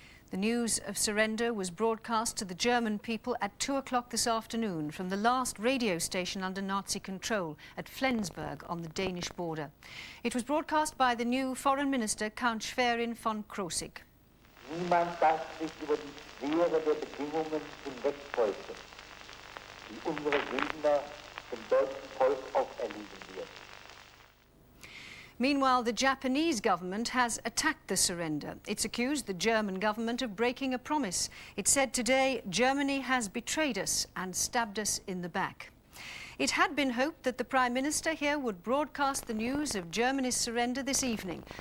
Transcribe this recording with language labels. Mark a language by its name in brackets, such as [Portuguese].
[English] The news of surrender was broadcast to the German people at 2 o'clock this afternoon from the last radio station under Nazi control at Flensburg on the Danish border. It was broadcast by the new Foreign Minister, Count Schwerin von Krosigk. [German] Niemand darf sich über die Schwere der Bedingungen hinwegtäuschen, die unsere Gegner dem deutschen Volk auferlegen wird. [English] Meanwhile, the Japanese government has attacked the surrender. It's accused the German government of breaking a promise. It said today, Germany has betrayed us and stabbed us in the back. It had been hoped that the Prime Minister here would broadcast the news of Germany's surrender this evening.